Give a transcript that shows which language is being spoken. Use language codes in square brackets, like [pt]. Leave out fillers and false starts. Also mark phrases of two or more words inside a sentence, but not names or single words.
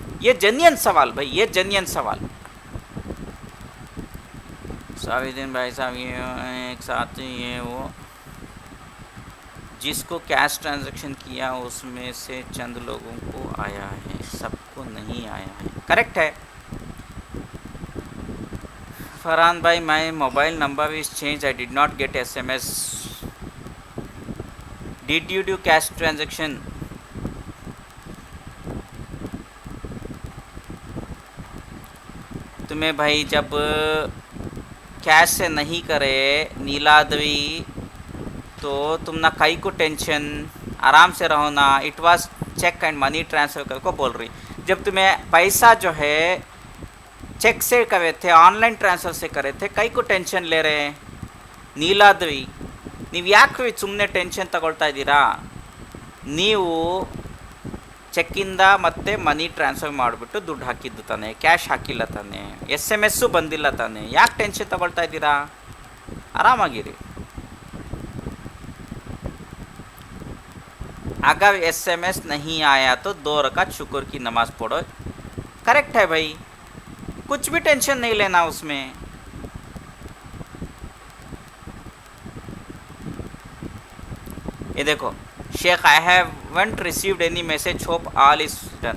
[hi] ये जेन्युइन सवाल भाई, ये जेन्युइन सवाल। साविदीन भाई साहब ये एक साथ ये वो जिसको [en] cash transaction [hi] किया उसमें से चंद लोगों को आया है, सबको नहीं आया है। करेक्ट है फरहान भाई, [en] my mobile number is change, I did not get SMS. Did you do cash transaction? [hi] तुम्हें भाई जब कैश से नहीं करे नीलाद्री तो तुम ना कई को टेंशन, आराम से रहो ना। [en] it was cheque and money transfer [hi] कर को बोल रही। जब तुम्हें पैसा जो है चेक से करे थे, [en] online transfer [hi] से करे थे, कई को टेंशन ले रहे [kn] ನೀಲಾದ್ರಿ ನೀವು ಯಾಕೆ ಸುಮ್ಮನೆ ಟೆನ್ಷನ್ ತಗೊಳ್ತಾ ಇದ್ದೀರಾ? ನೀವು ಚೆಕ್ಕಿಂದ ಮತ್ತೆ [en] money transfer [kn] ಮಾಡಿಬಿಟ್ಟು ದುಡ್ಡು ಹಾಕಿದ್ದು ತಾನೆ, ಕ್ಯಾಶ್ ಹಾಕಿಲ್ಲ ತಾನೆ, SMS ಬಂದಿಲ್ಲ ತಾನೆ, ಯಾಕೆ ಟೆನ್ಷನ್ ತಗೊಳ್ತಾ ಇದ್ದೀರಾ? ಆರಾಮಾಗಿರಿ। [hi] अगर SMS नहीं आया तो 2 रकात शुक्र की नमाज़ पढ़ो। करेक्ट है भाई, कुछ भी टेंशन नहीं लेना उसमें। ये देखो शेख, [en] I haven't received any message, hope all is done.